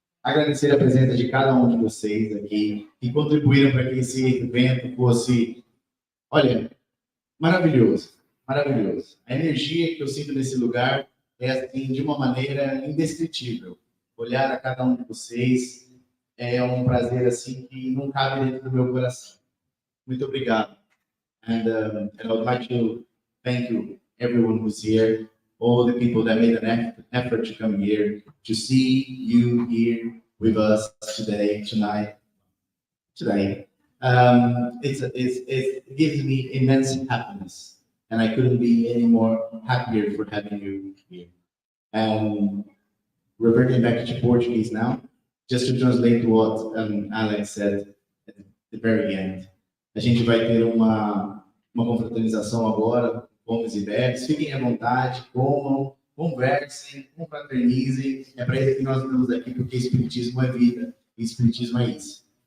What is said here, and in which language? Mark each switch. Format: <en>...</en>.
<pt>Agradecer a presença de cada um de vocês aqui, que contribuíram para que esse evento fosse, olha, maravilhoso. Maravilhoso. A energia que eu sinto nesse lugar é assim, de uma maneira indescritível. Olhar a cada um de vocês é um prazer assim que não cabe dentro do meu coração. Muito obrigado.</pt> <en>And I would like to thank you, everyone who's here, all the people that made an effort to come here, to see you here with us tonight. It gives me immense happiness. And I couldn't be any more happier for having you here. And reverting back to Portuguese now, just to translate what Alex said at the very end.</en> <pt>A gente vai ter uma confraternização agora, homens e bebes. Fiquem à vontade, comam, conversem, confraternizem. É para isso que nós estamos aqui, porque Espiritismo é vida e Espiritismo é isso.</pt>